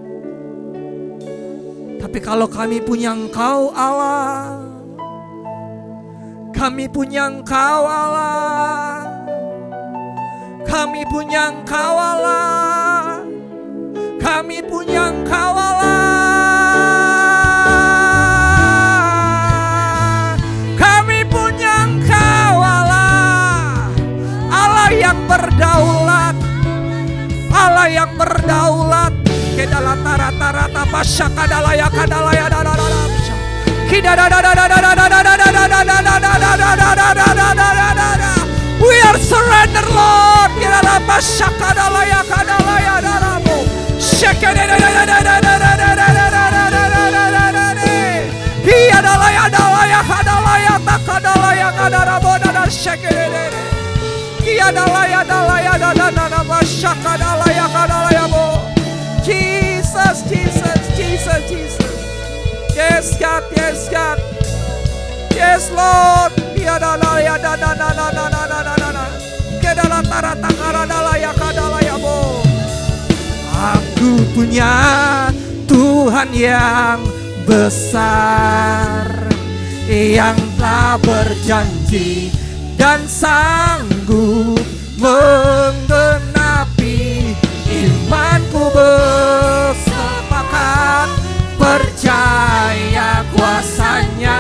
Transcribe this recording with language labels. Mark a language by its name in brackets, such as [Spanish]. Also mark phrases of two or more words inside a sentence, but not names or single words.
[Indonesian] Tapi kalau kami punya Engkau Allah, kami punya Engkau Allah, kami punya Engkau Allah, kami punya Engkau Allah, kami punya Engkau Allah, Allah yang berdaulat, Allah yang berdaulat. Kedala tara tapasya kadalaya kadalaya dadadada. [English] We are surrender Lord. Kedala pasya kadalaya kadalaya dadamu. Hiya dalaya dalaya kadalaya takadalaya kadarabu dadar shekedere. Hiya dalaya dalaya dadana pasya kadalaya kadalaya bo. Jesus, Jesus, Jesus, Jesus. Yes, God, yes, God. Yes, Lord. Yadala, yadana, na, na, na, na, na, na, na, na. Kedala, tara, takara, dala, yakadala, yabo. [Indonesian] punya Tuhan yang besar, yang telah berjanji dan sanggup menggenapi. Imanku bersepakat, percaya kuasanya.